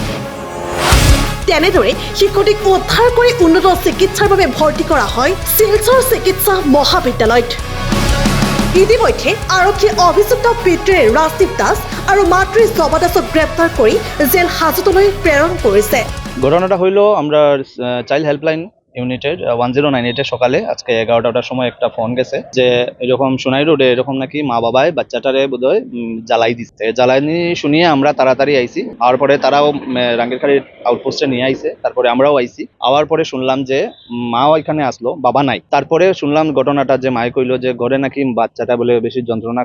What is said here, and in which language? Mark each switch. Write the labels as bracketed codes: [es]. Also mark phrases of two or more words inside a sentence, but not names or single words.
[as] তেনেদৰে শিশুটিক উদ্ধাৰ কৰি উন্নত চিকিৎসাৰ বাবে ভৰ্তি কৰা হয় শিলচৰ চিকিৎসা মহাবিদ্যালয়ত ইতিমধ্যে আৰক্ষীয়ে অভিযুক্ত পিতৃৰ ৰাজদীপ দাস আৰু মাতৃ জবা দাসক গ্ৰেপ্তাৰ কৰি জেল হাজতলৈ প্ৰেৰণ কৰিছে [bn] ঘটনাটা হইল আমরা [en] child helpline unit [bn] 1098 সকালে আজকে 11টার সময় একটা ফোন গেছে যে এরকম সোনাই রোডে এরকম নাকি মা বাবাই বাচ্চাটারে বোধহয় জ্বালাই দিচ্ছে জ্বালানি শুনিয়ে আমরা তাড়াতাড়ি আইছি আর পরে তারাও রাঙ্গেরখাড়ির আউটপোস্টে নিয়ে আইছে তারপরে আমরাও আইছি আওয়ার পরে শুনলাম যে মা ওইখানে আসলো বাবা নাই তারপরে শুনলাম ঘটনাটা যে মাই কইলো যে ঘরে নাকি বাচ্চাটা বলে বেশি যন্ত্রণা